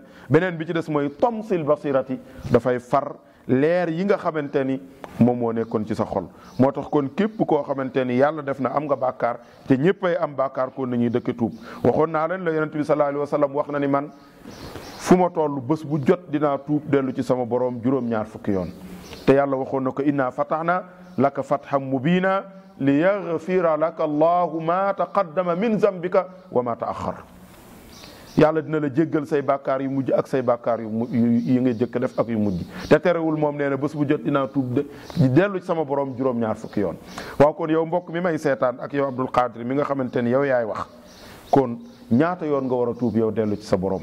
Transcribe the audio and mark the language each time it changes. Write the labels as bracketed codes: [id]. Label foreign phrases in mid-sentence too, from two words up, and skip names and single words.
[wo] beneen bi ci des mooy [ar] طمس البصيرة, [wo] dafay far leer yi nga xamante ni moom moo nekkoon ci sa xol. moo tax kon képp koo xamante ni yàlla def na am nga bàkkaar, te ñëppay am bàkkaar kon nañuy dëkk tuub. waxoon naa leen la yonent bi [ar] صلى الله عليه وسلم [wo] wax na ni man fu ma toll bés bu jot dinaa tuub dellu ci sama borom juróom-ñaar fukki yoon. te yàlla waxoon na ko [ar] إنا فتحنا لك فتحا مبينا ليغفر لك الله ما تقدم من ذنبك وما تأخر. [wo] yàlla dina la jéggal say bàkkaar yu mujj ak say bàkkaar yu nga jëkk def ak yu mujj. te terewul moom nee na bés bu jot dinaa tuub di dellu ci sama borom juróom-ñaar fukki yoon. waaw kon yow mbokk mi may seetaan ak yow Abdul Qadir mi nga xamante ni yow yaay wax, kon ñaata yoon nga war a tuub yow dellu ci sa borom.